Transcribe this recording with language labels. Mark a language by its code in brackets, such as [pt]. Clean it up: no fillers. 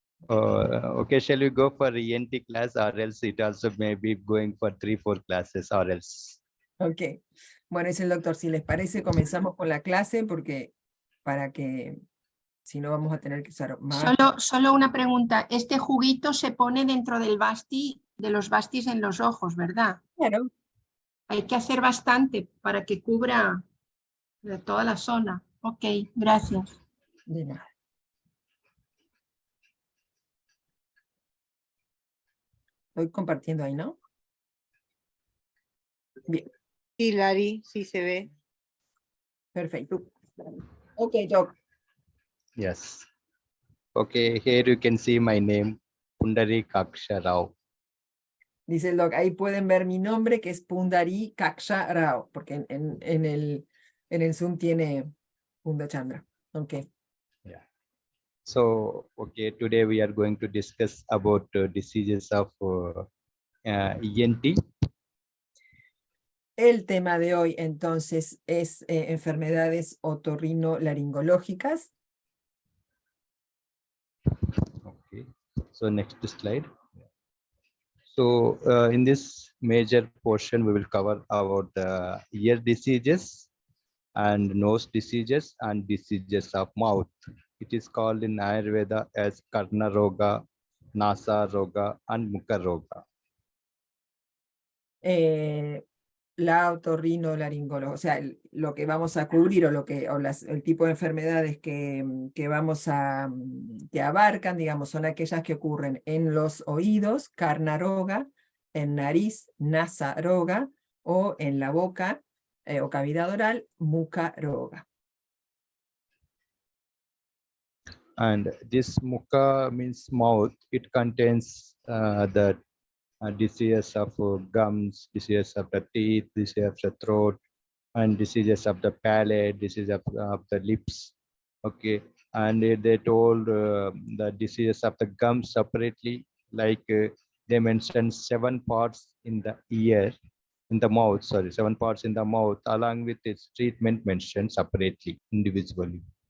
[en] Okay, shall we go for ENT class, or else it also may be going for 3-4 classes, or else? Ok. [es] Bueno, dice el doctor, si les parece, comenzamos con la clase, porque para que, si no, vamos a tener que usar más. Solo una pregunta. Este juguito se pone dentro del basti, de los bastis en los ojos, ¿verdad? Claro. Hay que hacer bastante para que cubra toda la zona. Ok, gracias. De nada. Estoy compartiendo ahí, ¿no? Bien. Sí, Lari, sí se ve. Perfecto. Ok, Doc. [en] Yes. Okay, here you can see my name, Pundarikaksha Rao. [es] Dice el Doc, ahí pueden ver mi nombre, que es Pundarikaksha Rao, porque en el Zoom tiene Pundachandra. Ok. Yeah. [en] So, okay, today we are going to discuss about diseases of ENT. [es] El tema de hoy, entonces, es enfermedades otorrinolaringológicas. [en] Okay, so next slide. So in this major portion, we will cover about the ear diseases and nose diseases and diseases of mouth. It is called in Ayurveda as Karna Roga, Nasa Roga, and Mukha Roga. [es] La otorrinolaringología, o sea, lo que vamos a cubrir o el tipo de enfermedades que vamos a, que abarcan, digamos, son aquellas que ocurren en los oídos, Karna Roga, en nariz, Nasa Roga, o en la boca o cavidad oral, Mukha Roga. [en] And this Mukha means mouth. It contains the diseases of gums, diseases of the teeth, diseases of the throat, and diseases of the palate, diseases of the lips. Okay, and they told the diseases of the gums separately, like they mentioned 7 parts in the ear, in the mouth, sorry, 7 parts in the mouth, along with its treatment mentioned separately, individually.